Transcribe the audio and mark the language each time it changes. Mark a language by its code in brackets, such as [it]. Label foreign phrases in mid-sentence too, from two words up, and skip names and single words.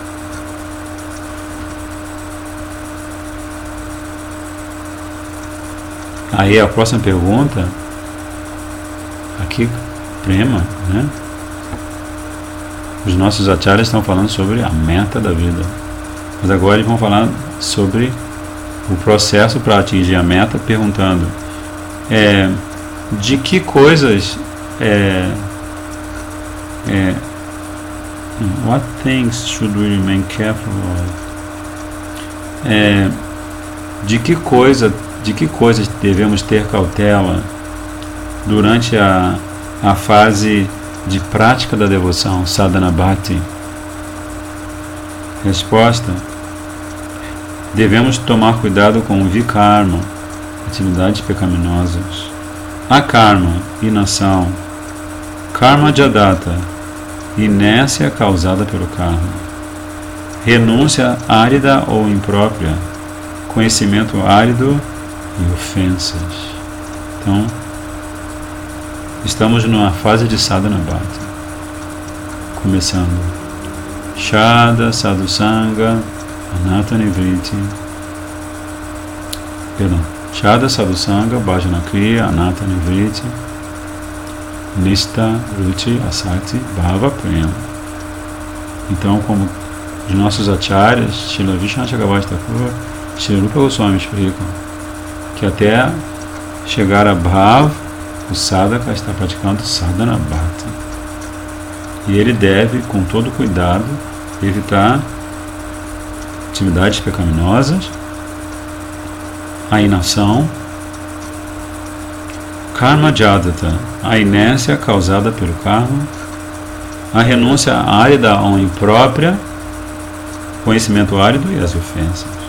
[pt] Aí a próxima pergunta, aqui, prema, né? Os nossos acharyas estão falando sobre a meta da vida, mas agora eles vão falar sobre o processo para atingir a meta, perguntando de que coisas [en] what things should we remain careful of? [pt] De que coisas devemos ter cautela durante a fase de prática da devoção, sadhana bhakti? Resposta: devemos tomar cuidado com o vikarma, atividades pecaminosas, akarma, inação, karma jadata, inércia causada pelo karma, renúncia árida ou imprópria, conhecimento árido e ofensas. Então, estamos numa fase de sadhana bhakti, começando Shada, Sadhusanga, Anatta Nivriti, Shada, Sadhusanga, Bhajana Kriya, Anatta Nivriti, Nista, Ruchi, Asakti, Bhava, Prema. Então, como os nossos acharyas, Srila Vishnu Chakravarti Thakur, Srila Rupa Goswami explicam que até chegar a Bhava, o sadhaka está praticando sadhana bhakti. E ele deve, com todo cuidado, evitar atividades pecaminosas, a inação, karma jadata, a inércia causada pelo karma, a renúncia árida ou imprópria, conhecimento árido e as ofensas.